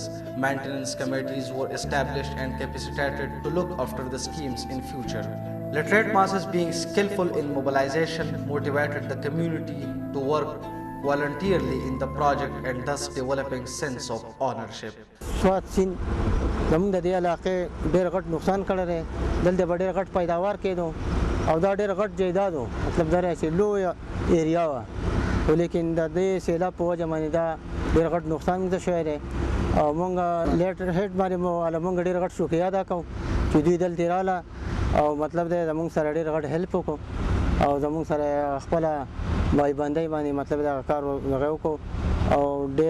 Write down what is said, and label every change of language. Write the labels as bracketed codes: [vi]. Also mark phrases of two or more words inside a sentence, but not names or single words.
[en] Maintenance committees were established and capacitated to look after the schemes in future. Literate masses being skillful in mobilization motivated the community to work voluntarily in the project and thus developing sense of ownership. [ps] سوات سیند زموږ د دې علاقې ډېر غټ نقصان کړی دی دلته به ډېر غټ پیداوار کېدو او دا ډېر غټ جایداد و مطلب دا چې لویه ایریا وه خو لیکن د دې سیلاب په وجه باندې دا ډېر غټ نقصان موږ ته شوی دی او موږ [en] letter head [ps] باندې موږ ډېر غټ شکریه ادا کوو چې دوی دلته راله او مطلب دی زموږ سره ډېر غټ هیلپ وکړو او زموږ سره خپله بایبندۍ باندې مطلب دا کار هغه وکړو او ډېر